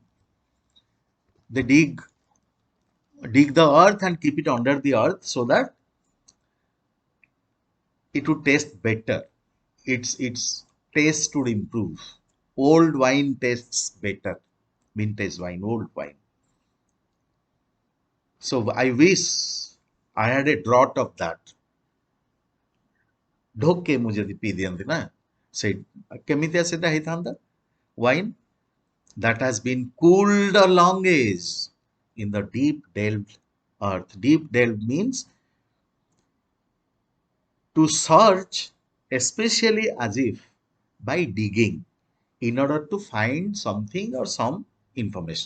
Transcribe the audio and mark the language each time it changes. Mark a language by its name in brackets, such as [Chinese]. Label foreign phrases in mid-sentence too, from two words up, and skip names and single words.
[English] They dig the earth and keep it under the earth so that it would taste better. Its taste would improve. Old wine tastes better. Vintage wine, old wine. So I wish I had a draught of that. [Odia] ଢୋକେ ମୁଁ ଯଦି ପିଇ ଦିଅନ୍ତି ନା ସେଇ କେମିତିଆ ସେଟା ହେଇଥାନ୍ତା [English] wine that has been cooled a long age in the deep delved earth. Deep delved means to search especially as if by digging in order to find something or some information.